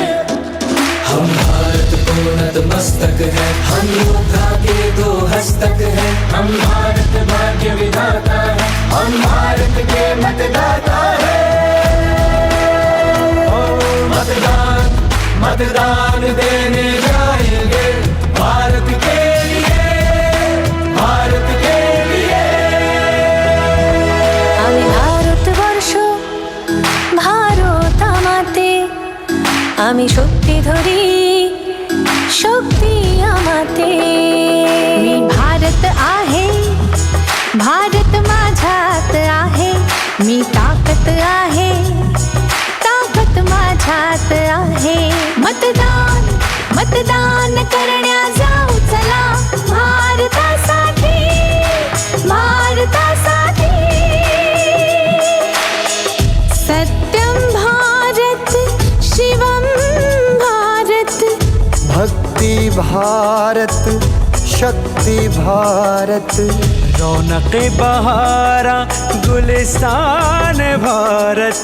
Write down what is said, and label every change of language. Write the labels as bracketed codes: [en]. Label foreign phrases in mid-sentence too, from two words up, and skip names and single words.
[hi] हम भारत को नतमस्तक है, हम योद्धा के दो हस्तक है, हम भारत भाग्य विधाता है, हम भारत के मतदाता है. मतदान मतदान देने जाएंगे भारत के लिए, भारत के लिए. [bn] আমি ভারতবর্ষ ভারত আমাতে, আমি শক্তি ধরি শক্তি আমাতে. [mr] मी भारत आहे, भारत माझ्यात आहे, मी ताकद आहे, ताकद माझ्यात आहे. मतदान मतदान करण्या जाऊ चला, भारतासाठी, भारतासाठी. [hi] सत्यम भारत शिवम भारत, भक्ति भारत शक्ति भारत. रौनक बहारा गुलिस्तान भारत,